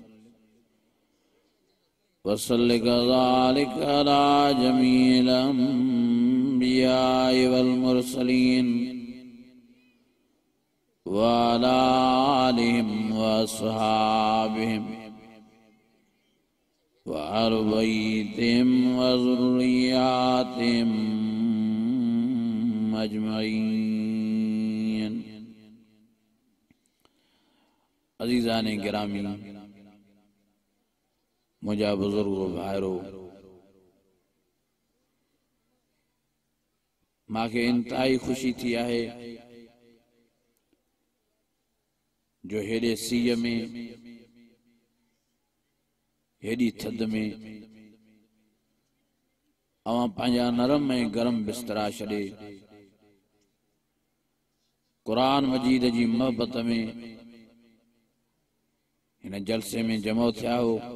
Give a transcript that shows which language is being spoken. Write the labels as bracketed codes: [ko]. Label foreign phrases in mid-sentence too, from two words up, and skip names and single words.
[ar] وصل كذلك على جميع الأنبياء والمرسلين وعلى آلهم وأصحابهم وأهل بيتهم وذرياتهم أجمعين. [sd] अज़ीज़ाने गिरामी, मुझा बुजुर्गो भाइरो, मांखे इंतहाई खुशी थी आहे जो हेॾे सीअ में हेॾी थधि में अवां पंहिंजा नरम ऐं गरम बिस्तरा छॾे क़ुरान मजीद जी मोहबत में हिन जलसे में जमो थिया हो।